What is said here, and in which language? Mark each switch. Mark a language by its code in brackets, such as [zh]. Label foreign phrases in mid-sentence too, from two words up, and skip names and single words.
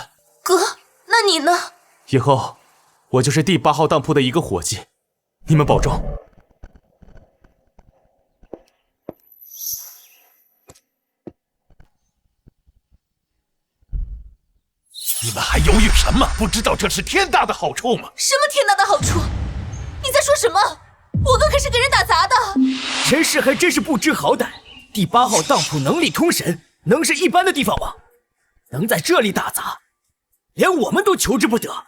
[zh] 哥，那你呢？以後我就是第8號當鋪的一個夥計，你們保重。你們還猶豫什麼？不知道這是天大的好處嗎？什麼天大的好處？你在說什麼？我哥可是給人打雜的。陳氏還真是不知好歹，第8號當鋪能力通神，能是一般的地方嗎？能在這裡打雜，連我們都求之不得。